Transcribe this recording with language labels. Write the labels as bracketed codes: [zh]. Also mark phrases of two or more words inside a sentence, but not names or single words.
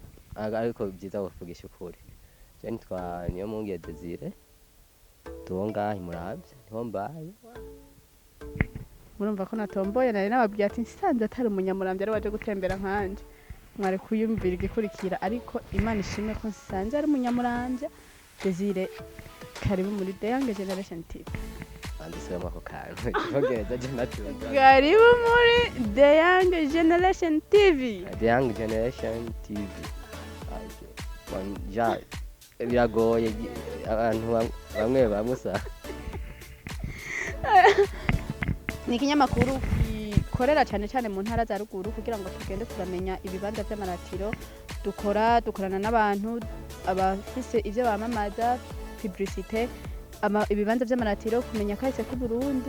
[rn] Ariko byiza kuvugisha ukuri. Je nitwa Niyomungiye Desire, tuonga Muramvya niho mbaye. Murumva ko natomboye nari nababwiye ati nsanze atari Umunyamuramvya ari waje gutembera nkanje, mwari kuyumvira igikurikira, ariko Imana ishimwe ko nsanze ari Umunyamuramvya. Desire, karibu muri The Young Generation TV. Andisubiramo ako kantu icyongereza je nacyumva. Karibu muri The Young Generation TV. The Young Generation TV. Okay. Bon, ja biragoye abantu bamwe bamusa. Ni ikinyamakuru gikorera cyane cyane mu ntara za ruguru kugira ngo tugende turamenya ibibanza by'amaratiro, dukorana n'abantu abafise ivyo bamamaza, publicité, ibibanza vy'amaratiro kumenya kahise ku Burundi.